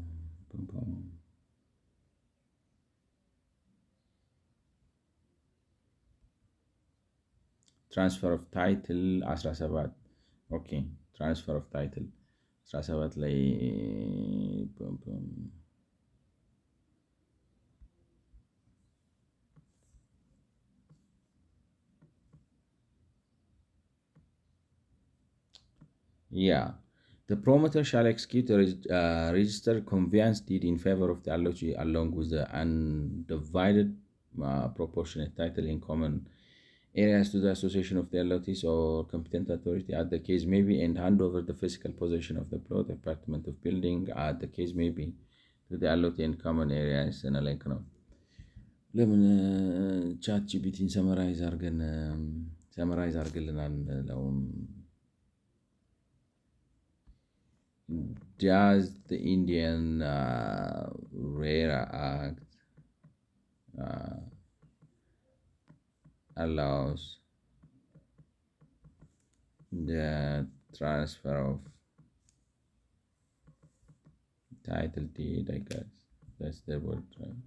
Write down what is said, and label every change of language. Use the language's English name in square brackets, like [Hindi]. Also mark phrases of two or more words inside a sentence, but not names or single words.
[English] Transfer of title 17 okay transfer of title 17 ላይ yeah. The promoter shall execute a registered conveyance deed in favor of the allotee along with the undivided proportionate title in common areas to the association of the allotees or competent authority at the case may be, and hand over the physical possession of the plot, apartment of building at the case may be to the allotee and common areas and like [Amharic] ነው። ለምን ቻት ጂፒቲን ሰመራይዝ አድርግልናል ለውም [English] does the Indian RERA Act allows the transfer of title deed, I guess that's the word, right?